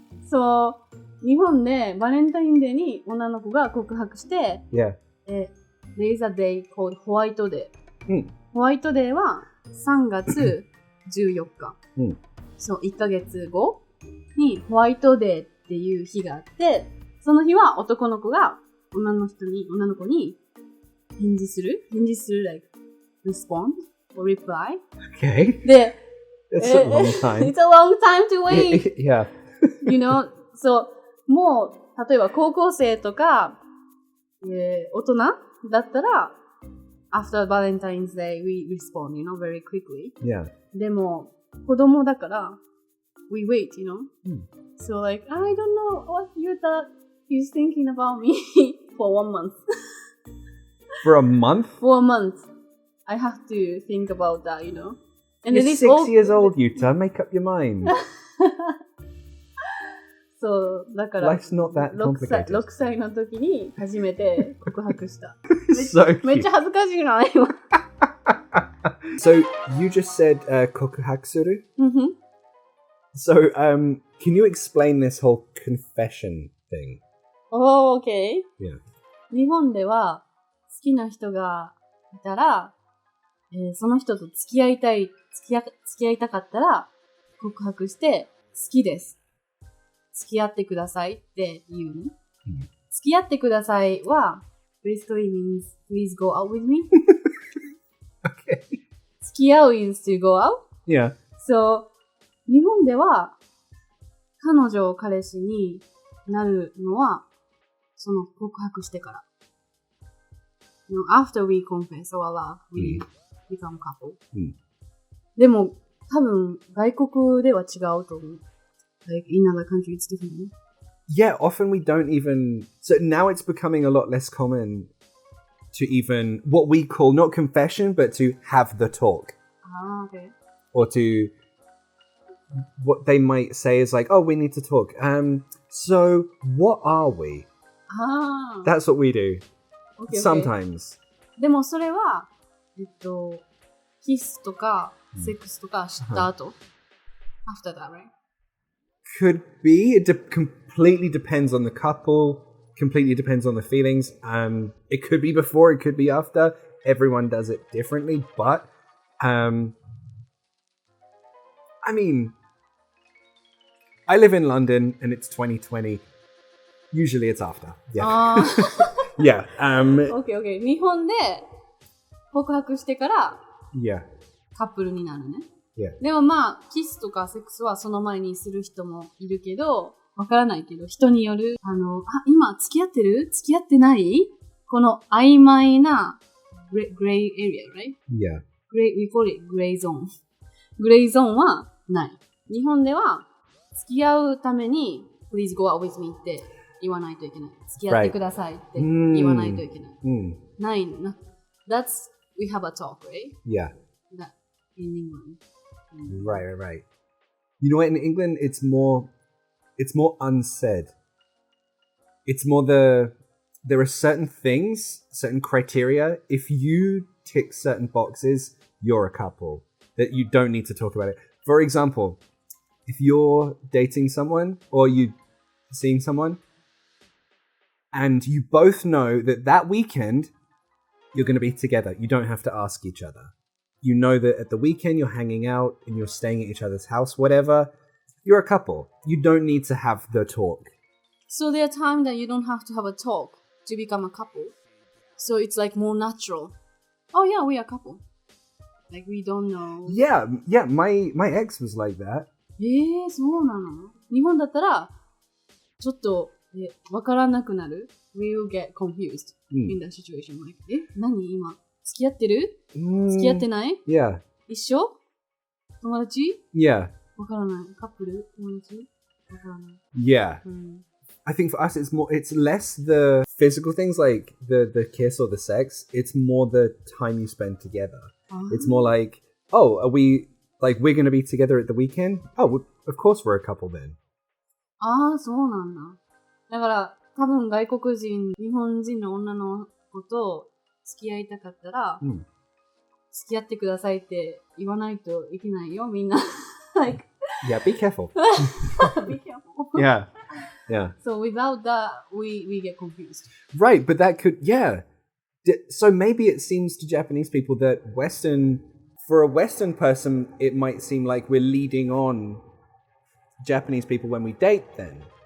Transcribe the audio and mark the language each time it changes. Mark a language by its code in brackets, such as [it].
[ja] そう、日本でバレンタインデーに女の子が告白して、 [en] Yeah. There is a day called ホワイトデー。 [ja] うんホワイトデーは3月14日。うんそう、1ヶ月後にホワイトデーっていう日があって、その日は男の子が女の子に返事する、 [en] like, respond or reply. Okay. [ja] で、 [en] That's a long time. It's a long time to wait. Yeah. You know, so [ja] もう、例えば高校生とか、大人だったら、 [en] after Valentine's Day, we respond, you know, very quickly. Yeah. [ja] でも、子供だから、 [en] we wait, you know? So like, I don't know what Yuta is thinking about me for 1 month. For a month? For a month. I have to think about that, you know? And You're then it's 6 all- years old, Yuta. Make up your mind. [ja] そう、だから、 [en] Life's not that 6 complicated. [ja] 歳の時に初めて告白した。 [en] So [ja] めっちゃ恥ずかしいな、今。 [en] So you just said kokuhakusuru. So can you explain this whole confession thing? Oh, okay. Yeah. [ja] 日本では好きな人がいたら、その人と付き合いたかったら告白して好きです。付き合ってくださいって言うの。付き合ってくださいは [en] basically means please go out with me. き合う is to go out. Yeah. [ja] So, 日本では、彼女、彼氏になるのは、その告白してから。 [en] After we confess our love, we become couple. [ja] でも、多分、外国では違うと思う。 [en] Like, in other countries, it's different. Yeah, often we don't even... So now it's becoming a lot less common to even... What we call, not confession, but to have the talk. Ah, okay. Or to... What they might say is like, oh, we need to talk. So, what are we? Ah. That's what we do. Okay, okay. Sometimes. [ja] でもそれは、キスとか、セックスとかした後。 [en] After that, right? Could be. It completely depends on the couple. Completely depends on the feelings. It could be before. It could be after. Everyone does it differently. But, I mean, I live in London and it's 2020. Usually it's after. Yeah. Yeah. Okay, okay. [ja] 日本で告白してから [en] Yeah. [ja] カップルになるね。 [en] Yeah. [ja] でもまあ、キスとかセックスはその前にする人もいるけど、わからないけど、人による、今付き合ってる？付き合ってない？この曖昧なグレイエリア、right? [en] Yeah. We call it gray zone. [ja] グレイゾーンはない。日本では付き合うために [en] please go out with me [ja] って言わないといけない。付き合ってくださいって言わないといけない。ないな。 [en] That's, we have a talk, right? Yeah. That in England. Right. You know what? In England, it's more unsaid. It's more there are certain things, certain criteria. If you tick certain boxes, you're a couple. That you don't need to talk about it. For example, if you're dating someone or you seeing someone and you both know that weekend you're going to be together, you don't have to ask each other. You know that at the weekend you're hanging out and you're staying at each other's house, whatever. You're a couple. You don't need to have the talk. So there are times that you don't have to have a talk to become a couple. So it's like more natural. Oh yeah, we are a couple. Like we don't know. Yeah. My ex was like that. [ja] そうなの？日本だったら、ちょっと、わからなくなる。 [en] We will get confused in that situation. [ja] Like, 何今？付き合ってる？付き合ってない？ [en] Yeah. [ja] 一緒？友達？ [en] Yeah. [ja] わからない。カップル？友達？わからない。 [en] Yeah. I think for us it's less the physical things like the kiss or the sex. It's more the time you spend together. It's more like, oh, are we, like, we're going to be together at the weekend? Oh, of course we're a couple then. [ja] そうなんだ。だから、多分外国人、日本人の女の子と付き合いたかったら、付き合ってくださいって言わないといけないよ、みんな。 [en] like, yeah, be careful. be careful. Yeah. So without that, we get confused. Right, but that could, yeah. So maybe it seems to Japanese people that for a Western person, it might seem like we're leading on Japanese people when we date then.